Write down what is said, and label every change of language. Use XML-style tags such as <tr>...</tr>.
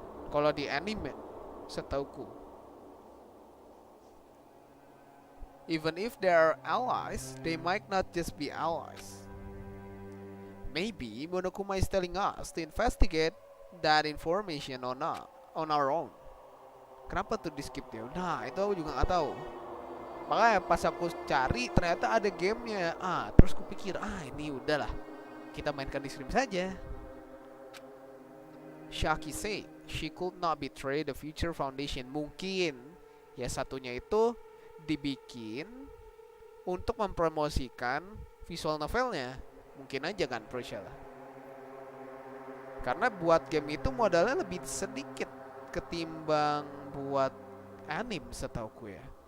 <id>Kalau di anime, setauku.</id> <en>Even if they are allies, they might not just be allies. Maybe Monokuma is telling us to investigate that information on our own.</en> <id>Kenapa tuh di skip dia? Nah, itu aku juga nggak tahu. Makanya pas aku cari ternyata ada gamenya. Terus kupikir, ini udahlah, kita mainkan di stream saja.</id> <en>Shaki said she could not betray the Future Foundation.</en> <id>Mungkin ya satunya itu dibikin untuk mempromosikan visual novelnya. Mungkin aja kan, Proshala. Karena buat game itu modalnya lebih sedikit ketimbang buat anime setauku ya.</id>